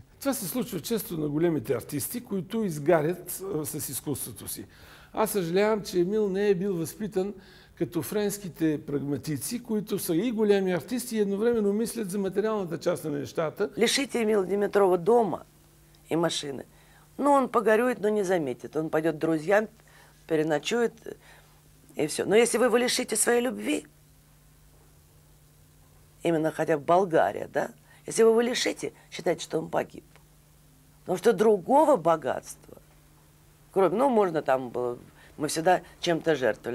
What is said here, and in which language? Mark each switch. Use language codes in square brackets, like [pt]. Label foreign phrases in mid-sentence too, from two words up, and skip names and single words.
[bg] Това се случва често на големите артисти, които изгарят с изкуството си. Аз съжалявам, че Емил не е бил възпитан като френските прагматици, които са и големи артисти и едновременно мислят за материалната част на нещата. [ru] Лишите Емила Димитрова дома и машины. Ну, он погорюет, но не заметит. Он пойдет к друзьям, переночует и все. Но если вы его лишите своей любви, именно хотя бы Болгария, да? Если вы его лишите, считайте, что он погиб. Потому что другого богатства, кроме, ну, можно там было, мы всегда чем-то жертвовали.